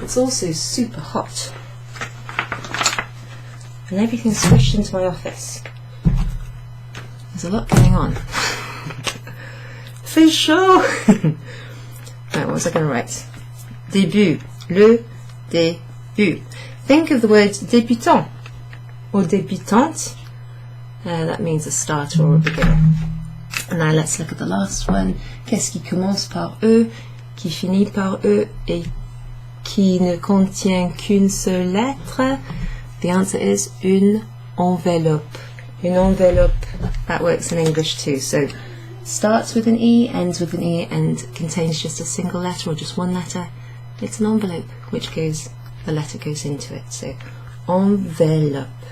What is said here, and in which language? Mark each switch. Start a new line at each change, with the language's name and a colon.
English: It's also super hot, and everything's squished into my office. There's a lot going on.
French: C'est chaud.
English: Right, what was I going to write?
French: Début, le début.
English: Think of the word débutant or débutante. That means a starter or a beginner. And now let's look at the last one.
French: Qu'est-ce qui commence par E, qui finit par E et qui ne contient qu'une seule lettre?
English: The answer is
French: une enveloppe. Une enveloppe.
English: That works in English too. So starts with an E, ends with an E, and contains just a single letter or just one letter. It's an envelope, which goes, the letter goes into it. So enveloppe.